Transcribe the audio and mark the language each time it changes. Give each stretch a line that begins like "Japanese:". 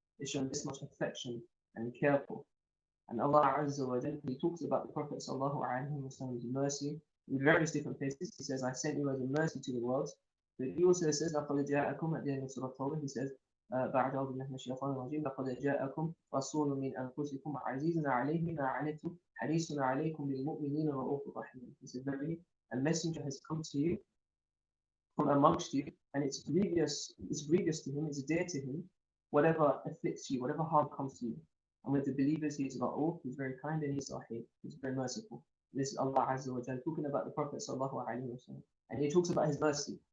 English: It's shown this much affection and care for. And Allah Azza wa Jalla, He talks about the Prophet sallallahu alaihi wasallam's mercy in various different places. He says, I sent you as a mercy to the world. But He also says,
Arabic: لَقَدْ جَاءَكُمْ
English: at the end of Surah Tawbah, He says,
Arabic: بعد أعوذ بالله من الشيطان الرجيم لقد جاءكم رسول من أنفسكم عزيز عليه ما عنتم حريص عليكم بالمؤمنين رؤوف رحيم.
English: He said, verily, a messenger has come to you from amongst you, and it's grievous to him, it's dear to him, whatever afflicts you, whatever harm comes to you. And with the believers, He is Ra'uf, He's very kind, and He's Rahim, He's very merciful. This is Allah Azza wa Jalla talking about the Prophet sallallahu alaihi wasallam, and He talks about His mercy.